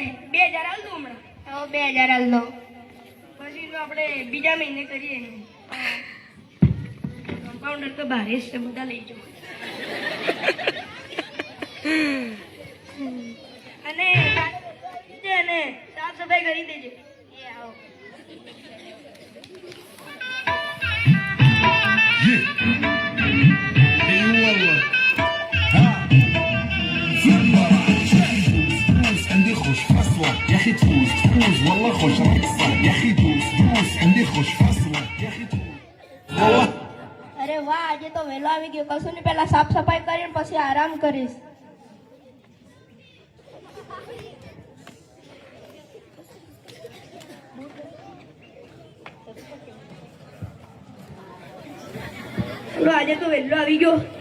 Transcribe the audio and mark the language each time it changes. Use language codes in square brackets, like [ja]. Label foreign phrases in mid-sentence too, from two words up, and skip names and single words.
[gu] 2000 આલ દો હમણાં. હવે 2000 આલ દો. પછી તો આપણે બીજા મહિને કરીએ. કમ્પાઉન્ડર તો ભારે છે, બધા લઈ જાઓ. અને સાફ સફાઈ કરી દેજો. એ આવો. [ar] اي والله ها فوز عندي خوش فصلة يا اخي تفوز والله خوش رقصة يا اخي تفوز عندي خوش فصلة يا اخي تفوز والله [gu] અરે વાહ, આજે તો વહેલો આવી ગયો. કશું નહીં, પહેલા સાફ સફાઈ કરીને પછી આરામ કરીશ. ચલો આજે તો વહેલો આવી ગયો.